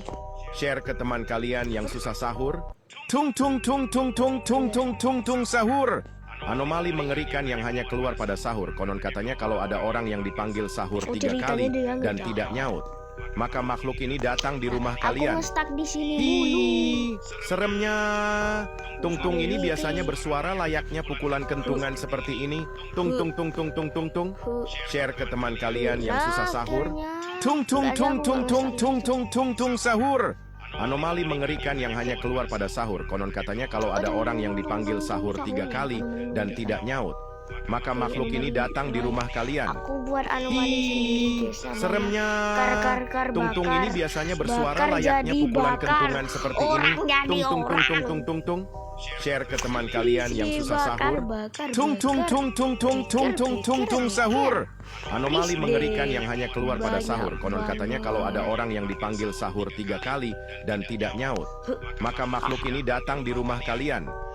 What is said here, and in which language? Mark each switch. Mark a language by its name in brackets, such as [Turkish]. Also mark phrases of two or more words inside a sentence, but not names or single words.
[Indonesian] Share ke teman kalian yang susah sahur. Tung tung tung tung tung tung tung tung tung sahur. Anomali mengerikan yang hanya keluar pada sahur. Konon katanya kalau ada orang yang dipanggil sahur 3 kali dan tidak nyaut, maka makhluk ini datang di rumah kalian. Stuck di sini Hi, mulu. seremnya. Tung-tung ini biasanya bersuara layaknya pukulan kentungan seperti ini. Tung tung tung tung tung tung tung. Share ke teman kalian yang susah sahur. Tung tung tung tung tung tung tung tung tung sahur. Anomali mengerikan yang hanya keluar pada sahur. Konon katanya kalau ada orang yang dipanggil sahur 3 kali dan tidak nyaut, maka makhluk ini datang di rumah kalian. Aku buat anomali sendiri, guys. Seremnya. Kar-kar Tung-tung bakar. ini biasanya bersuara Bakar layaknya jadi pukulan bakar. kentungan seperti ini. Orang jadi Tung tung tung orang. tung tung tung tung. Share ke teman kalian yang Isi susah sahur. bakar, Tung tung tung tung tung tung tung tung tung sahur. Anomali Please mengerikan deh. yang hanya keluar pada sahur. Konon Banyak katanya kalau ada orang yang dipanggil sahur 3 kali dan tidak nyaut, maka makhluk ini datang di rumah kalian.